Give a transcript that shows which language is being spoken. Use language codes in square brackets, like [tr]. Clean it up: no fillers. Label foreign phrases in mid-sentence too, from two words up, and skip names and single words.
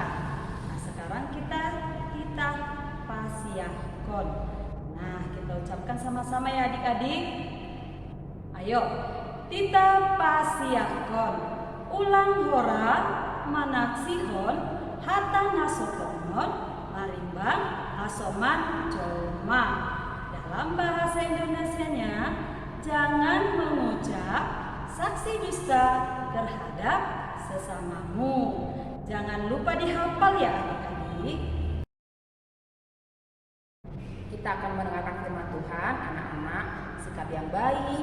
[id] Nah, sekarang kita pasiakon. Nah, kita ucapkan sama-sama ya adik-adik. Ayo, kita pasiakon. [bbc] Ulang hora, manaksihon, hata nasokonon, marimbang, asoman, coma. [id] Dalam bahasa Indonesianya, jangan mengucap saksi dusta terhadap sesamamu. Jangan lupa dihafal ya adik-adik. Kita akan mendengarkan firman Tuhan, anak-anak, sikap yang baik.